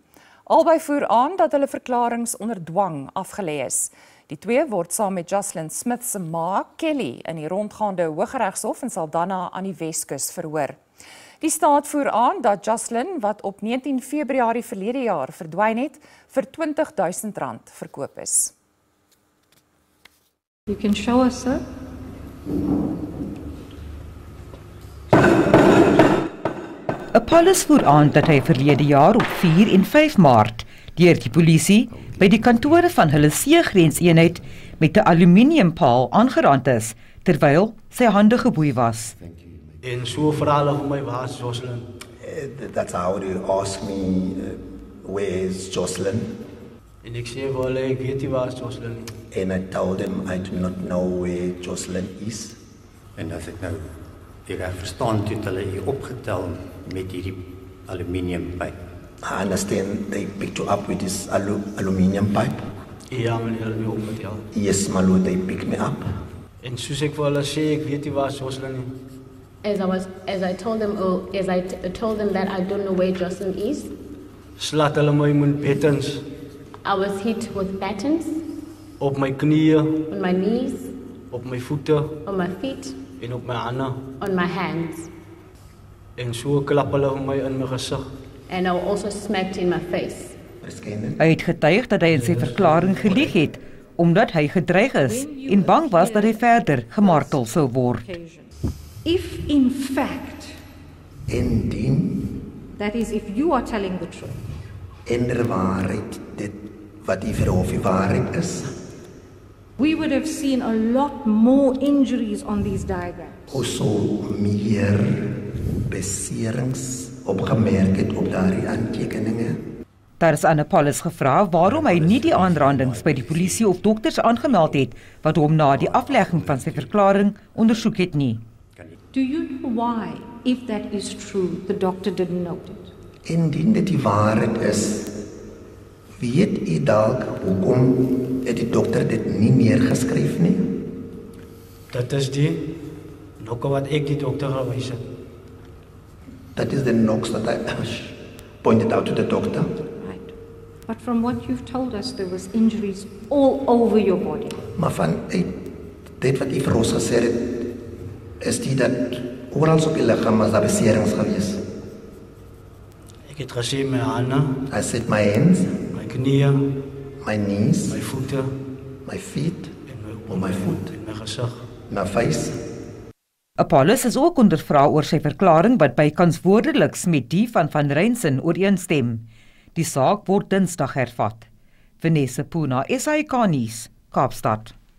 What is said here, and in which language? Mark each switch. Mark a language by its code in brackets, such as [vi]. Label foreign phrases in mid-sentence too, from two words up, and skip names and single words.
[af] Albei voer aan dat hulle verklaringe onder dwang afgelê is. Die twee word saam met Jocelyn Smith se ma, Kelly, in die rondgaande Hooggeregshof in Saldanha aan die Weskus verhoor. Die staat voer aan dat Jocelyn, wat op 19 Februarie verlede jaar verdwyn het, vir R20.000 verkoop is. [en] You can show us, sir. [af] Apollos voer aan dat hy verlede jaar op 4 en 5 Maart deur die polisie by die kantore van hulle seegrenseenheid met 'n aluminiumpaal aangerand is, terwyl sy hande geboei was. En so verhaal vir my was Jocelyn. [en] That's how they ask me, where is Jocelyn? [af] En ek sê vir hulle, ek weet nie waar Jocelyn is. [en] And I told them I do not know where Jocelyn is. [af] En as ek nou reg verstaan, het hulle hier opgetel met hierdie aluminiumpyp. [en] I understand they picked you up with this aluminium pipe. [af] Ja, meneer, hulle het my opgetel. [en] Yes, my lord, they picked me up. [af] En soos ek vir hulle sê, ek weet nie waar Jocelyn is. [en] As I told them that I don't know where Jocelyn is. [af] Slaat hulle my met bettens. [en] I was hit with batons. [af] Op my knieë. [en] On my knees. [af] Op my voete. [en] On my feet. [af] En op my hande. [en] On my hands. [af] En so klap hulle vir my in my gesig. [en] And I was also smacked in my face. [af] Hy het getuig dat hy in sy verklaring gelieg het, omdat hy gedreig is en bang was dat hy verder gemartel sou word. [en] If in fact, [af] Indien [en] that is if you are telling the truth, [af] inderwaarheid dit wat die verhof die waarheid is, [en] we would have seen a lot more injuries on these diagrams. [af] ons sou meer beserings opgemerk het op daardie aantekeninge. Daar is aan Apollos gevra waarom hy nie die aanrandings by die polisie of dokters aangemeld het wat hom na die aflegging van sy verklaring ondersoek het nie. [en] Do you know why, if that is true, the doctor didn't note it? [af] Indien dit die waarheid is, weet u dalk hoekom het die dokter dit nie neergeskryf nie? Dat is die nokke wat ek die dokter gewys het. [en] That is the knocks that I pointed out to the doctor. Right. But from what you've told us, there was injuries all over your body. [af] Maar vanuit dit wat u vir ons gesê het, is die dat oral op die lichaam was daar beserings gewees. Ek het gesien my hande, [en] I said my hands, [af] my knieë, [en] my knees, [af] my voete [en] my feet, [af] en my voet en my gesig. [en] my face. [af] Apollos is ook ondervra oor sy verklaring wat bykans woordeliks met die van Reinsen ooreenstem. Die saak word Dinsdag hervat. Vanessa Puna, SAK nuus, Kaapstad.